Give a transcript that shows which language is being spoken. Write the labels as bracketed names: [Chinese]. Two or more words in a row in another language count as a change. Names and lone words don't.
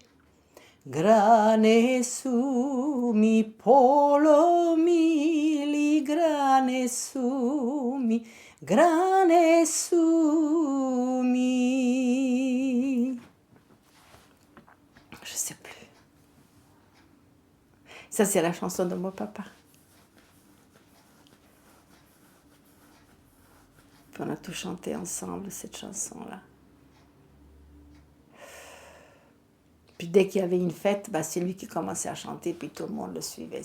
[Croatian] Grane su mi polomili, grane su mi. [French] Je sais plus. Ça, c'est la chanson de mon papa. Puis on a tout chanté ensemble, cette chanson-là. Puis dès qu'il y avait une fête, c'est lui qui commençait à chanter, puis tout le monde le suivait.